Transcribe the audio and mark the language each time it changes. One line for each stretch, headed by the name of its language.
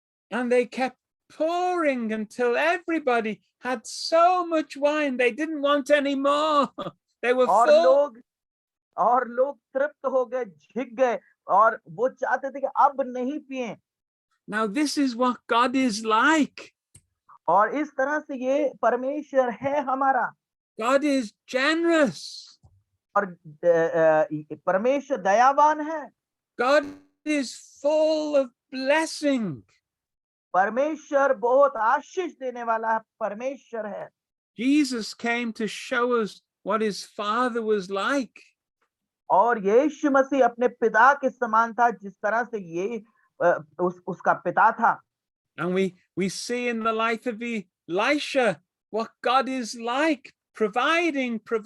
English: And they kept pouring until everybody had so much wine they didn't want any more. They were full.
Hindi: और लोग तृप्त हो गए, झिक गए और वो चाहते थे कि अब नहीं पिए।
English: Now this is what God is like.
Hindi: और इस तरह से ये परमेश्वर है हमारा।
English: God is generous.
Hindi: और परमेश्वर दयावान है।
English: God is full of blessing.
Hindi: परमेश्वर बहुत आशीष देने वाला परमेश्वर है।
English: Jesus came to show us what his father was like.
Hindi: और यीशु मसीह अपने पिता के समान था जिस तरह से ये उसका पिता था।
English: And we see in the life of Elisha what God is like, providing.